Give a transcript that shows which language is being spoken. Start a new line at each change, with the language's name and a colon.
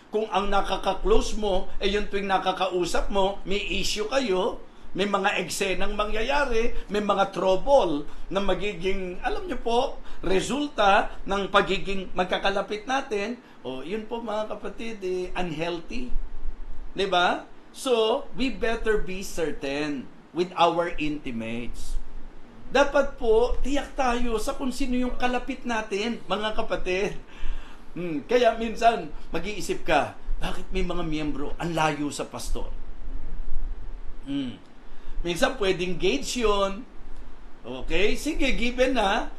Filipino: Kung ang nakaka-close mo, yung tuwing nakakausap mo, may issue kayo, may mga eksenang mangyayari, may mga trouble na magiging, alam nyo po, resulta ng pagiging magkakalapit natin, yun po mga kapatid, unhealthy. Diba?
English: So, we better be certain with our intimates.
Filipino: Dapat po, tiyak tayo sa kung sino yung kalapit natin, mga kapatid. Kaya minsan, mag-iisip ka, bakit may mga miyembro ang layo sa pastor? Minsan, pwedeng gauge yun. Okay, sige, given na.